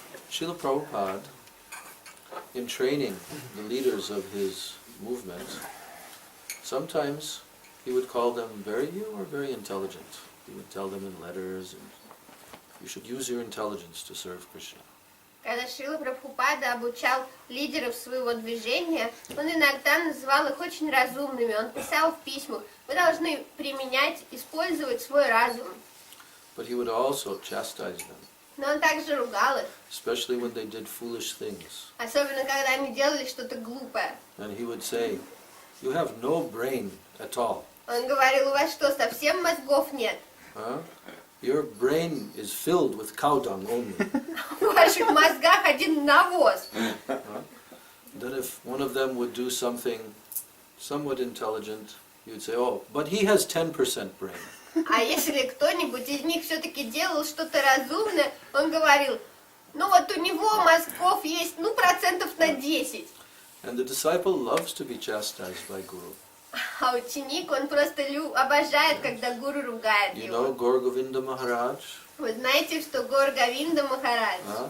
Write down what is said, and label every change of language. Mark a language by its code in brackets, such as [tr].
[en] Srila Prabhupada, in training the leaders of his movement, sometimes he would call them you are very intelligent. He would tell them in letters, and you should use your intelligence to serve Krishna. [ru] Когда Шрила Прабхупада обучал лидеров своего движения, он иногда называл их очень разумными. Он писал в письмах: вы должны применять, использовать свой разум. [en] But he would also chastise them, [ru] Но он также ругал их, [en] especially when they did foolish things. [ru] особенно когда они делали что-то глупое. [en] And he would say, you have no brain at all. [ru] Он говорил: у вас что, совсем мозгов нет? [en] Your brain is filled with cow dung only. [ru] В ваших мозгах один навоз. [en] Then if one of them would do something somewhat intelligent, you would say, oh, but he has 10% brain. [ru] А если кто-нибудь из них все-таки делал что-то разумное, он говорил: ну вот у него мозгов есть, ну, процентов на 10. [en] And the disciple loves to be chastised by Guru. [ru] А ученик, он просто обожает, когда гуру ругает [en] You [ru] его. [en] know Gaur Govinda Maharaj? [ru] Вы знаете, что Гор Говинда Махарадж,